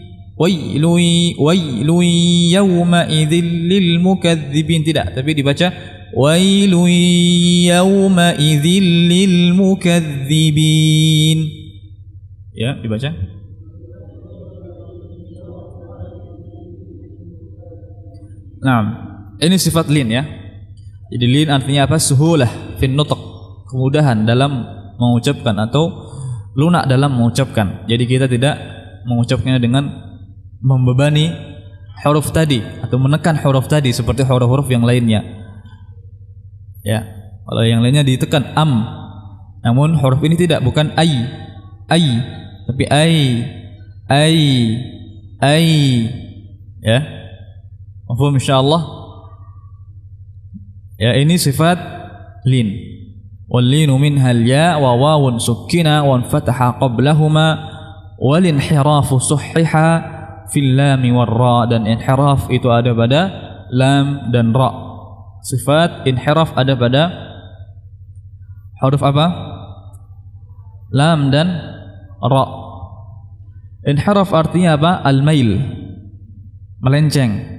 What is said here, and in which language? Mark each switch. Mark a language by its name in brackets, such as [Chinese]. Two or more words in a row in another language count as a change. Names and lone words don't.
[Arabic] ويل يومئذ للمكذبين, [Indonesian] tidak, tapi dibaca [Arabic] ويل يومئذ للمكذبين. [Indonesian] Ya, dibaca. Nah, ini sifat lin ya. Jadi lin artinya apa? [Arabic] سهولة في النطق, [Indonesian] kemudahan dalam mengucapkan atau lunak dalam mengucapkan. Jadi kita tidak mengucapkannya dengan membebani huruf tadi atau menekan huruf tadi seperti huruf-huruf yang lainnya. Ya, kalau yang lainnya ditekan am. Namun huruf ini tidak, bukan ai, tapi ai. [Arabic] Ya. مفهوم إن شاء الله. [Indonesian] Ya, ini sifat lin. [Arabic] واللين منها الياء وواو سكنا وانفتاح قبلهما والانحراف صحح في اللام والرا, [Indonesian] dan inhiraf itu ada pada lam dan ra. Sifat inhiraf ada pada huruf apa? Lam dan ra. Inhiraf artinya apa? Al-mail, melenceng.